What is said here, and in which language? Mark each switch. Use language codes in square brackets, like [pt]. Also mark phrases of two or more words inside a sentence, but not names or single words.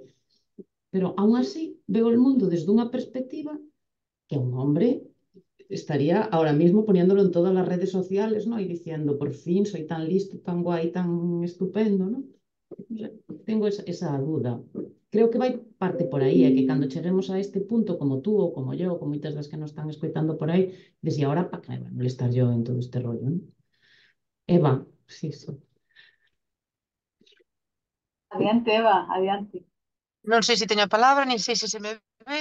[es] Pero aún así veo el mundo desde una perspectiva que un hombre estaría ahora mismo poniéndolo en todas las redes sociales, ¿no? Y diciendo, por fin, soy tan listo, tan guay, tan estupendo, ¿no? Tengo esa duda. [gl] Creo que vai parte por aí, é que cando cheguemos a este punto, como tú ou como yo, ou como moitas das que nos están escoitando por aí, [es] desde ahora, para que me va a molestar yo en todo este rollo, ¿no? [gl] Eva, sí, sí. Adiante, Eva, adiante. Non sei se teño a palabra, nin sei se me ve,